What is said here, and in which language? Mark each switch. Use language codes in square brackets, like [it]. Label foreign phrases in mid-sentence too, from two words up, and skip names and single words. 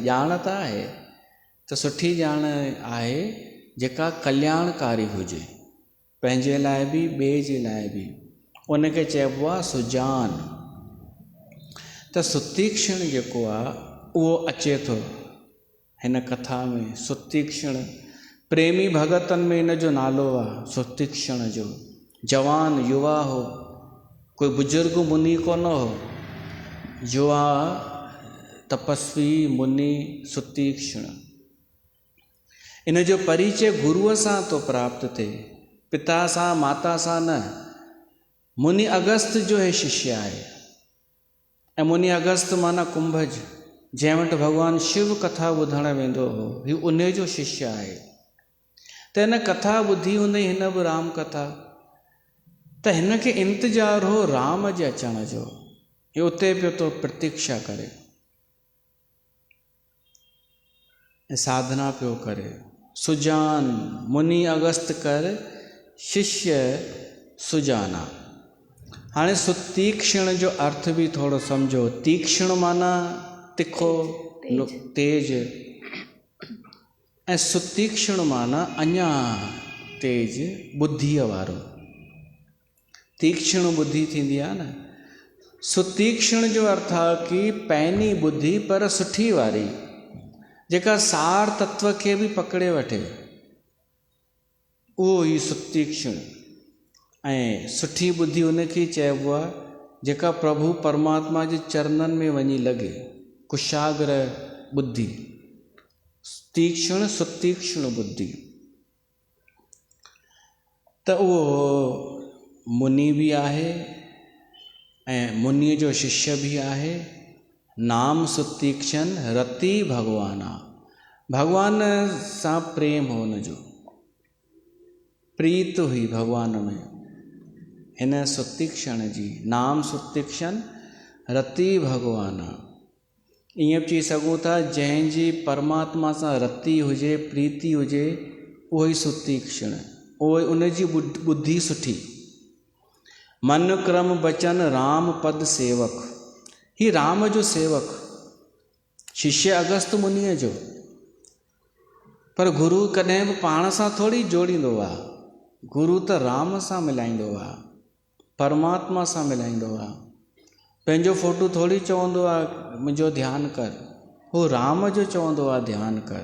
[sd] ॼाण त आहे, त सुठी ॼाण आहे जेका कल्याणकारी हुजे, पंहिंजे लाइ बि ॿिए जे लाइ बि। उनखे चइबो आहे सुजान। त सुतीक्षण जेको आहे उहो अचे थो हिन कथा में। सुतीक्षण, प्रेमी भगतनि में इन जो नालो आहे सुतीक्षण जो। जवान युवा हो, कोई बुजुर्ग मुनि कोन हो, युवा तपस्वी मुनि सुतीक्षण। इन जो परिचय गुरुअ सां तो प्राप्त थिए, पिता सां माता सां न। मुनि अगस्त जो हे शिष्य आहे, ऐं मुनि अगस्त माना कुंभज, जंहिं वटि भॻवानु शिव कथा ॿुधण वेंदो हो, हीउ उन जो शिष्य आहे। त हिन कथा ॿुधी हुनई हिन बि राम कथा। त हिन खे इंतज़ारु हो राम जे अचण जो, हे उते पियो तो प्रतीक्षा करे ऐं साधना पियो करे। [awa] सुजान मुनि अगस्त कर शिष्य सुजाना। [sd] हाणे सुतीक्षण जो अर्थ बि थोरो सम्झो। तीक्ष्ण माना तिखो, तेज, ऐं सुतीक्षण माना अञा तेज, बुद्धीअ वारो। तीक्ष्ण बुद्धि थींदी आहे न। सुतीक्षण जो अर्थ आहे कि पैनी बुद्धि पर सुठी वारी, जेका सार तत्व खे बि पकड़े वठे, उहो ई सुतीक्षण। ऐं सुठी बुद्धि उनखे चइबो आहे जेका प्रभु परमात्मा जे चरणनि में वञी लॻे, कुशाग्र बुद्धि। तीक्ष्ण सुतीक्ष्ण बुद्धि। त उहो मुनि बि आहे ऐं मुनीअ जो शिष्य बि आहे। [awa] नाम सुतीक्षण रति भगवान आहे। [sd] भगवान सां प्रेम हो हुनजो, प्रीत हुई भगवान में हिन सुतीक्षण जी। [awa] नाम सुतीक्षण रति भगवान आहे। [sd] ईअं बि चई सघूं था, जंहिंजी परमात्मा सां रति हुजे, प्रीति हुजे, उहो ई सुतीक्षण, उहो उनजी बुद्धि सुठी। [awa] मन क्रम बचन राम पद सेवक। [sd] ही राम जो सेवक, शिष्य अगस्त मुनीअ जो। पर गुरु कॾहिं बि पाण सां थोरी जोड़ींदो आहे। गुरु त राम सां मिलाईंदो आहे, परमात्मा सां मिलाईंदो आहे। पंहिंजो फोटो थोरी चवंदो आहे मुंहिंजो ध्यानु कर, हू राम जो चवंदो आहे ध्यानु कर।